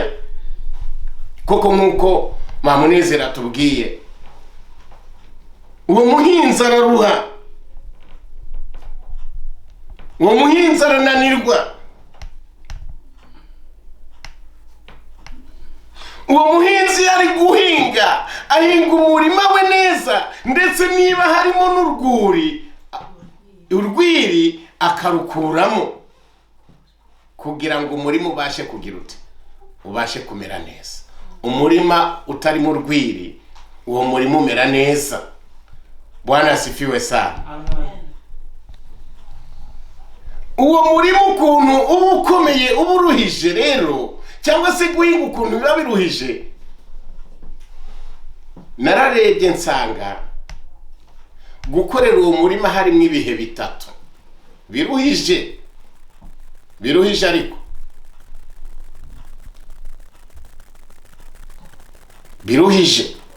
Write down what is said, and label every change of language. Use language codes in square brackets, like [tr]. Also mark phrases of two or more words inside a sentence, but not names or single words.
[rw] Koko nkuko Munezero atubwiye, uwo muhinzi araruha, uwo muhinzi arananirwa, uwo muhinzi ari guhinga, ahinga umurima we neza, ndetse niba harimo urwiri akarukuramo kugira ngo umurima ubashe kugira ute? Ubashe kumera neza. Umurima utarimo urwiri, uwo murima umera neza. [sw] Bwana asifiwe sana. [rw] Amen. Uwo murima ukuntu uba ukomeye, uba uruhije rero, cyangwa se guhinga ukuntu biba biruhije, nararebye nsanga gukorera uwo murima harimo ibihe bitatu biruhije ariko biruhije.